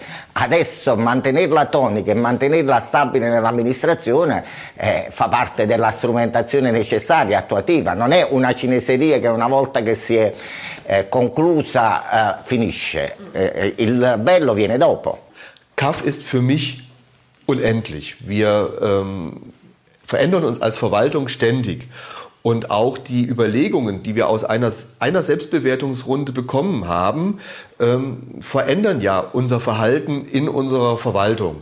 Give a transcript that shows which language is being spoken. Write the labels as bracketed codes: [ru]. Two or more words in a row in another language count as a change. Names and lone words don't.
[it] Adesso mantenerla tonica e mantenerla stabile nell'amministrazione fa parte della strumentazione necessaria, attuativa. Non è una cineseria che una volta che si è conclusa finisce. Il bello viene dopo. [de] CAF ist für mich unendlich. Wir verändern uns als Verwaltung ständig. Und auch die Überlegungen, die wir aus einer Selbstbewertungsrunde bekommen haben, verändern ja unser Verhalten in unserer Verwaltung.